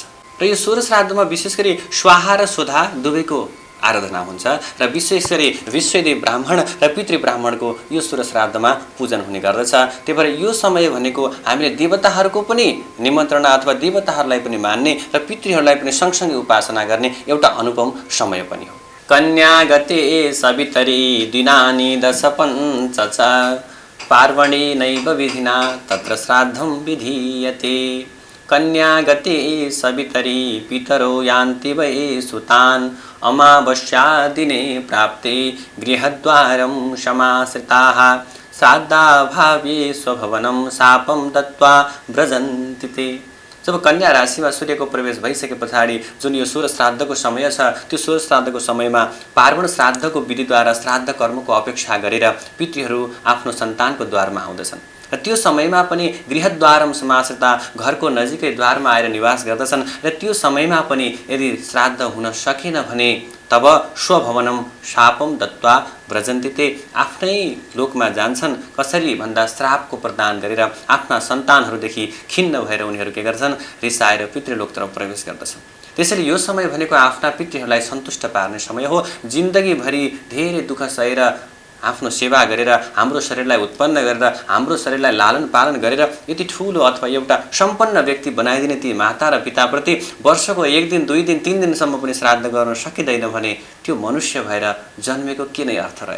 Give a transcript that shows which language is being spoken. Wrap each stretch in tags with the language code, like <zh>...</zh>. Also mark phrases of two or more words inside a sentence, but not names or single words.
<ne>र यो सोह्र श्राद्धमा विशेष गरी स्वाहा र सुधा दुवैको आराधना हुन्छ र विशेष गरी विश्वदेव ब्राह्मण र पितृ ब्राह्मणको यो सोह्र श्राद्धमा पूजन हुने गर्दछ। त्यही भएर यो समय भनेको हामीले देवताहरूको पनि निमन्त्रणा अथवा देवताहरूलाई पनि मान्ने र पितृहरूलाई पनि सँगसँगै उपासना गर्ने एउटा अनुपम समय पनि हो।</ne> <sa>कन्या गते सवितरी दिनानि दश पञ्च च पार्वणी नैव विधिना तत्र श्राद्धं विधीयते। कन्या गते सवितरी पितरो यान्ति वै सुतान् अमावस्या दिने प्राप्ते गृहद्वारं समाश्रिताः श्राद्धाभावे स्वभवनं शापं दत्त्वा व्रजन्ति ते।</sa> <ne>जब कन्या राशिमा सूर्यको प्रवेश भइसके पछाडि जुन यो सोह्र श्राद्धको समय छ त्यो सोह्र श्राद्धको समयमा पार्वण श्राद्धको विधिद्वारा श्राद्ध कर्मको अपेक्षा गरेर पितृहरू आफ्नो सन्तानको द्वारमा आउँदछन् र त्यो समयमा पनि</ne> <sa>गृहद्वारम समाश्रिता</sa> <ne>घरको नजिकै द्वारमा आएर निवास गर्दछन् र त्यो समयमा पनि यदि श्राद्ध हुन सकेन भने तब</ne> <sa>स्वभवनम शापम दत्त्वा व्रजन्ति ते</sa> <ne>आफ्नै लोकमा जान्छन्। कसरी भन्दा श्रापको प्रदान गरेर आफ्ना सन्तानहरूदेखि खिन्न भएर उनीहरू के गर्छन् रिसाएर पितृलोकतर्फ प्रवेश गर्दछन्। त्यसैले यो समय भनेको आफ्ना पितृहरूलाई सन्तुष्ट पार्ने समय हो। जिन्दगीभरि धेरै दुःख सहेर आफ्नो सेवा गरेर हाम्रो शरीरलाई उत्पन्न गरेर हाम्रो शरीरलाई लालन पालन गरेर यति ठुलो अथवा एउटा सम्पन्न व्यक्ति बनाइदिने ती माता र पिताप्रति वर्षको 1 दिन 2 दिन 3 दिनसम्म पनि श्राद्ध गर्न सकिँदैन भने त्यो मनुष्य भएर जन्मेको के नै अर्थ रहेर।</ne>